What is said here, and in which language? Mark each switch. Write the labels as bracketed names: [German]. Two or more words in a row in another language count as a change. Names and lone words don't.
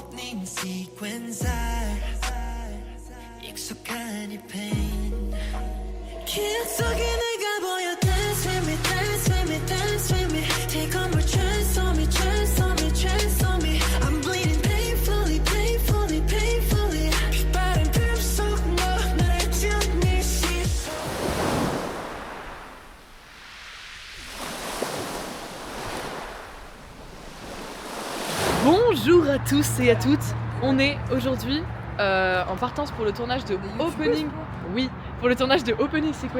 [English] opening sequence [Korean] 익숙한 이 [English] pain [Korean] 기억 속에 내가 보여 [English] Dance with me, dance with me, dance with me Take on my transform me, transform me, transform me I'm bleeding painfully, painfully, painfully [Korean] 빛바람 틈속 너 나를 지우니 시선 [French] Bonjour à tous et à toutes, on est aujourd'hui en partance pour le tournage de Opening. Oui, pour le tournage de Opening Sequence.